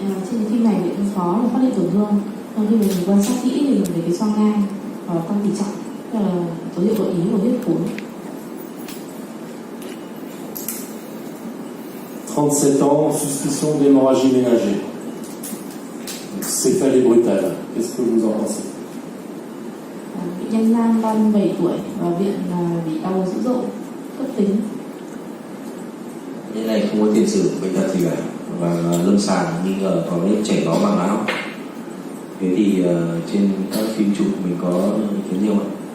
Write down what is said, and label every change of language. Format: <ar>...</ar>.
<vi>Trên cái phim này cũng khó là phát hiện tổn thương. Sau khi mình quan sát kỹ thì mình thấy cái xoang ngang và tăng tỉ trọng, tức là dấu hiệu gợi ý của huyết khối.</vi> <fr>37 ans, suspicion d'hémorragie ménagée. Céphalée brutale. Qu'est-ce que vous en pensez?</fr> <vi>Bệnh nhân nam 37 tuổi vào viện bị đau dữ dội cấp tính. Cái này không có tiền sử bệnh tật gì cả, và lâm sàng nghi ngờ có cái chảy máu màng não. Thế thì trên các phim chụp mình có thấy nhiều không?</vi>